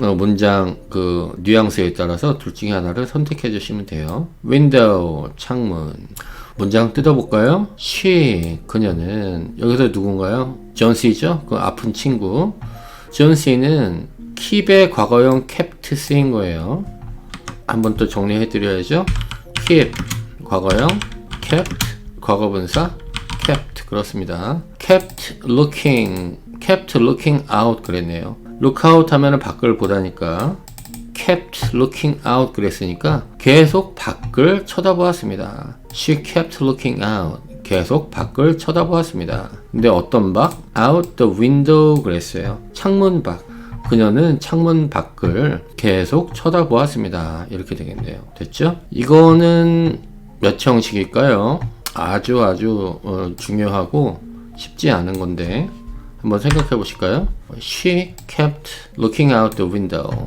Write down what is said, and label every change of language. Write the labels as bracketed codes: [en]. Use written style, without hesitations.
[ko] 문장 그 뉘앙스에 따라서 둘 중에 하나를 선택해 주시면 돼요. window, 창문. 문장 뜯어볼까요? she, 그녀는 여기서 누군가요? 존 씨죠? 그 아픈 친구. 존 씨는 keep의 과거형 kept 쓰인 거예요. 한번 또 정리해 드려야죠. keep, 과거형, kept, 과거분사, kept. 그렇습니다. [en] kept looking out [ko] 그랬네요. [en] look out [ko] 하면은 밖을 보다니까 [en] kept looking out [ko] 그랬으니까 계속 밖을 쳐다보았습니다. [en] She kept looking out. [ko] 계속 밖을 쳐다보았습니다. 근데 어떤 밖? [en] out the window [ko] 그랬어요. 창문 밖. 그녀는 창문 밖을 계속 쳐다보았습니다. 이렇게 되겠네요. 됐죠? 이거는 몇 형식일까요? 아주 중요하고 쉽지 않은 건데 한번 생각해 보실까요? [en] She kept looking out the window.